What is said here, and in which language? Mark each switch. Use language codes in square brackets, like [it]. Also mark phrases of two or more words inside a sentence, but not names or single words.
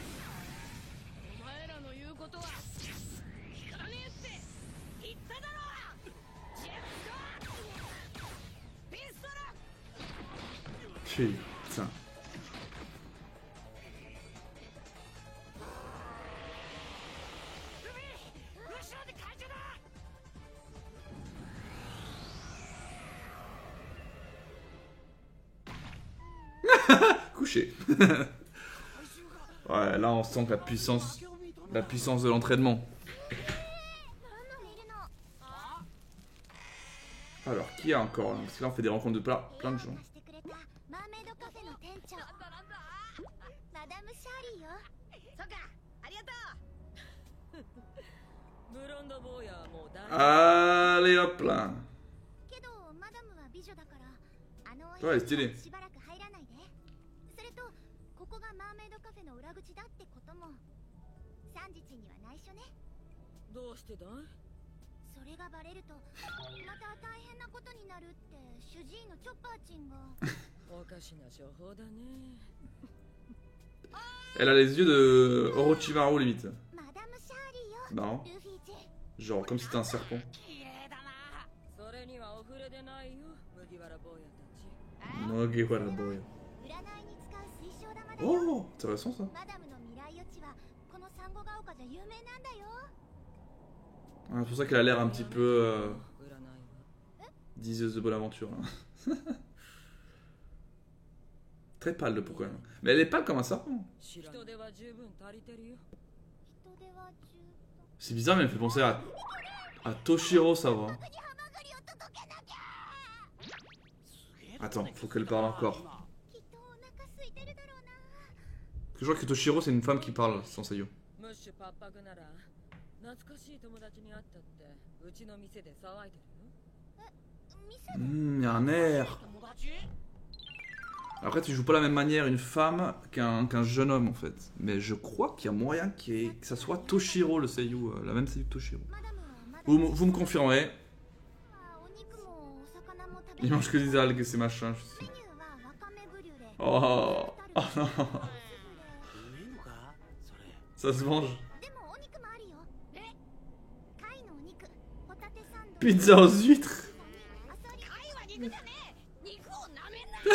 [ja] お前らの言うことは聞かねえって言っただろ。ジェットピストル。 [fr] Putain. [ja] 後ろで怪獣だ。 [fr] Couché. Ouais, là on sent que la puissance de l'entraînement. Alors, qui y a encore là? Parce que là on fait des rencontres de plein de gens. [ja] マーメイドカフェの店長なんだなんだ。マダム・シャーリーよ。そっか、ありがとう。ブロンド坊やはもう大 [fr] Allez hop là. [ja] けどマダムは美女だからあのお部 [fr] Ouais, [ja] 屋 [fr] stylé. [ja] にしばらく入らないで。それとここがマーメイドカフェの裏口だってこともサンジチには内緒ね。どうしてだい？それがバレるとまた大変なことになるって主治医のチョッパーチンが。おかしな処方だね。 [fr] Elle a les yeux de Orochimaru limite. [ja] マダム・シャーリーよ。 [fr] Non. [ja] ルフィち [fr] Genre comme si c'était un serpent. [ja] 綺麗だな。それにはお触れでないよ、麦わら坊やたち。 [en] Mugiwara boy. [ja] 占いに使う水晶玉だよ。 [fr] Oh, intéressant ça. [ja] マダムの未来予知はこのサンゴが丘じゃ有名なんだよ。 [fr] Ah, c'est pour ça qu'elle a l'air un petit peu [ja] 占いは [fr] diseuse de bonne aventure. Là. Très pâle le pourquoi. Mais elle est pâle comme un serpent. [ja] 人手は十分足りてるよ。人手は十分。 [fr] C'est bizarre, mais elle me fait penser à Toshiro, ça va. [ja] にハマグリを届けなきゃ。 [fr] Attends, faut qu'elle parle encore. [ja] きっとお腹空いてるだろうな。 [fr] Parce que je crois que Toshiro, c'est une femme qui parle sans Seiyu. [ja] ムッシュパッパクなら懐かしい友達に会ったってうちの店で騒いでるよ。店 [fr] Y a un air. [ja] 友達？ [fr] Après, tu joues pas de la même manière une femme qu'un jeune homme en fait. Mais je crois qu'il y a moyen que ça soit Toshiro le Seiyu, la même Seiyu que Toshiro. [ja] マダムはまだ [fr] Vous me confirmerez. [ja] お肉もお魚も食べ [fr] Il [ja] る。 [fr] mange que des algues et ces machins, je [ja] メ [fr] sais. [ja] ニューはわかめブリュレ。 [fr] Oh, oh non, [ja] いいのかそれ。 [fr] ça se mange. [ja] でもお肉もあるよ。貝のお肉、ホタテサンド。 [fr] Pizza aux huîtres. [ja] あさり。貝は肉じゃねえ。肉をなめんな。